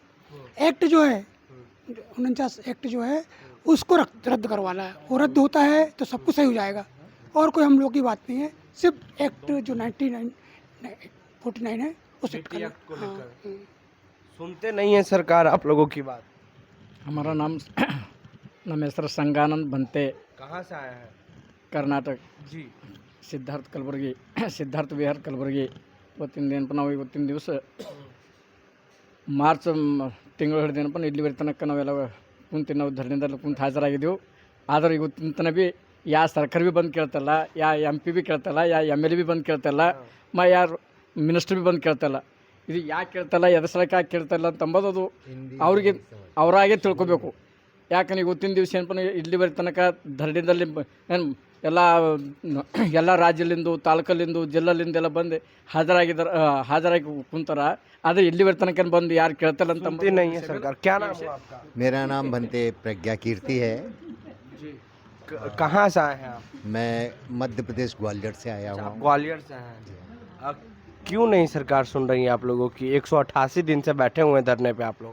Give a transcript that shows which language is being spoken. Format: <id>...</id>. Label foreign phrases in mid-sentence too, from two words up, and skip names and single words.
<hi>एक्ट जो है 49 एक्ट जो है उसको रद्द करवाना है, वो रद्द होता है तो सब कुछ सही हो जाएगा और कोई हम लोग की बात नहीं है। सिर्फ एक्ट जो 49 है उस एक्ट को लेकर सुनते नहीं है सरकार आप लोगों की बात। हमारा नाम नमेश्वर संगानंद भंते। कहाँ से आए हैं? कर्नाटक जी।</hi> <kn>ಸಿದ್ಧಾರ್ಥ ವಿಹಾರ್ ಕಲಬುರಗಿ. ಇವತ್ತಿನ ನಾವು ಇವತ್ತಿನ ದಿವಸ ಮಾರ್ಚ್ ತಿಂಗಳು ಹಿಡಿದೇನಪ್ಪ ಇಲ್ಲಿ ಬರೀ ತನಕ ನಾವೆಲ್ಲ ನಾವು ಧರಣಿದಲ್ಲಿ ಕುಂತು ಹಾಜರಾಗಿದ್ದೆವು. ಆದರೆ ಇವತ್ತಿನ ತನಕ ಭೀ ಯಾ ಸರ್ಕಾರ ಭೀ ಬಂದು ಕೇಳ್ತಲ್ಲ, ಯಾ MP ಭೀ ಕೇಳ್ತಲ್ಲ, ಯಾ MLA ಭೀ ಬಂದು ಕೇಳ್ತಲ್ಲ, ಯಾರು ಮಿನಿಸ್ಟರ್ ಭೀ ಬಂದು ಕೇಳ್ತಲ್ಲ. ಇದು ಯಾಕೆ ಕೇಳ್ತಲ್ಲ, ಎದ್ರ ಸಲಕ್ಕೆ ಯಾಕೆ ಕೇಳ್ತಲ್ಲ ಅಂತಂಬೋದು ಅದು ಅವರಾಗೆ ತಿಳ್ಕೊಬೇಕು. ಯಾಕಂದ್ರೆ ಇವತ್ತಿನ ದಿವಸ ಏನಪ್ಪ ಇಲ್ಲಿವರೆ ತನಕ ಧರಣಿದಲ್ಲಿ ಎಲ್ಲ ರಾಜ್ಯಲಿಂದ ತಾಲೂಕಲ್ಲಿಂದ ಜಿಲ್ಲೆಲಿಂದೆಲ್ಲ ಬಂದು ಹಾಜರಾಗಿ ಕುಂತಾರ ಆದರೆ ಇಲ್ಲಿವರೆ ತನಕ ಬಂದು ಯಾರು ಕೇಳ್ತಾರ ಅಂತ</kn> <hi>नहीं है सरकार। क्या नाम है आपका? मेरा नाम भंते प्रज्ञा कीर्ति है। कहाँ से आए हैं आप? मैं मध्य प्रदेश ग्वालियर से आया आप हूँ। ग्वालियर से हैं। क्यों नहीं सरकार सुन रही है आप लोगों की? 188 दिन से बैठे हुए हैं धरने पे आप लोग।</hi>